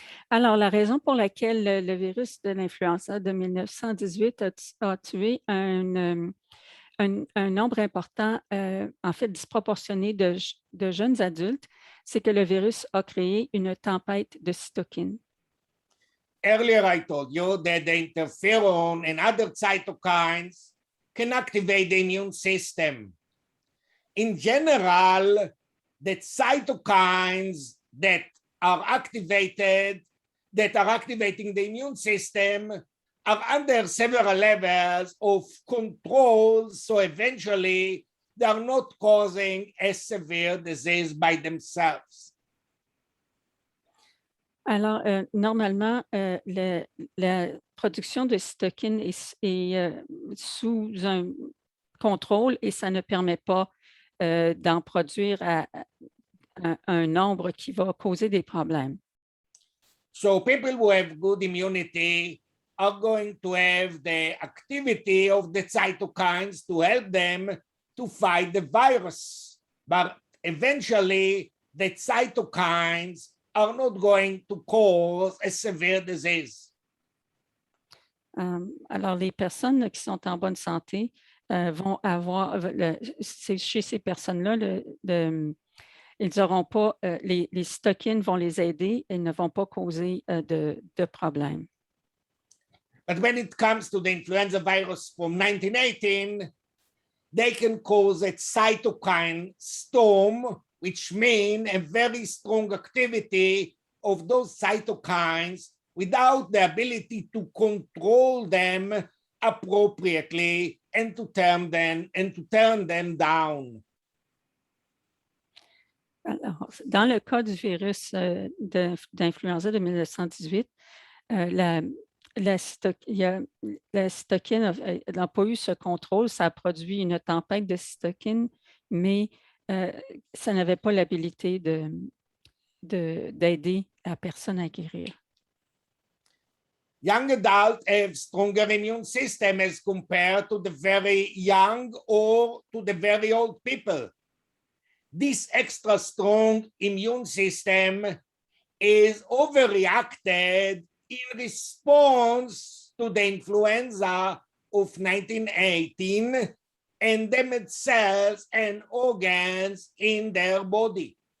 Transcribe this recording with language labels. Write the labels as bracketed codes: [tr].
[fr] Alors, la raison pour laquelle le virus de l'influenza de 1918 a tué un nombre important, en fait disproportionné de jeunes adultes, c'est que le virus a créé une tempête de cytokines. [en] Earlier, I told you that the interferon and other cytokines can activate the immune system. In general, the cytokines that are activating the immune system are under several levels of control. So eventually they are not causing a severe disease by themselves. [fr] Alors, normalement, la production de cytokines est sous un contrôle et ça ne permet pas d'en produire à un nombre qui va causer des problèmes. [en] So people who have good immunity are going to have the activity of the cytokines to help them to fight the virus. But eventually, the cytokines are not going to cause a severe disease. [fr] Alors, les personnes qui sont en bonne santé vont avoir, chez ces personnes-là, ils n'auront pas, les cytokines vont les aider et ne vont pas causer de problèmes. [en] But when it comes to the influenza virus from 1918, they can cause a cytokine storm, which means a very strong activity of those cytokines without the ability to control them appropriately and to turn them down. [fr] Alors, dans le cas du virus d'influenza de 1918, la cytokine n'a pas eu ce contrôle, ça a produit une tempête de cytokine, mais ça n'avait pas l'habilité d'aider la personne à guérir. [en] Young adults have stronger immune system as compared to the very young or to the very old people. This extra strong immune system is overreacted in response to the influenza of 1918 and damaged cells and organs in their body.